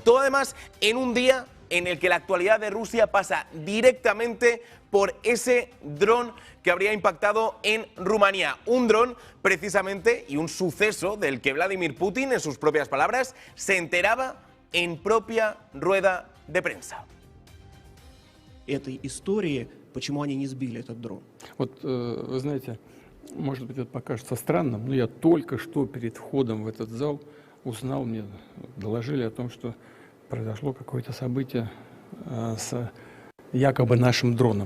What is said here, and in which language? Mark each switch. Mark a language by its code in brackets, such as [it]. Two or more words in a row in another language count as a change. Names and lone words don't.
[es] Todo además en un día en el que la actualidad de Rusia pasa directamente por ese dron que habría impactado en Rumanía. Un dron precisamente y un suceso del que Vladimir Putin, en sus propias palabras, se enteraba en propia rueda de prensa. [ru] Этой истории, почему они не сбили этот дрон? Вот, вы знаете, может быть, это покажется странным, но я только что перед входом в этот зал узнал, мне доложили о том, что произошло какое-то событие с якобы нашим дроном.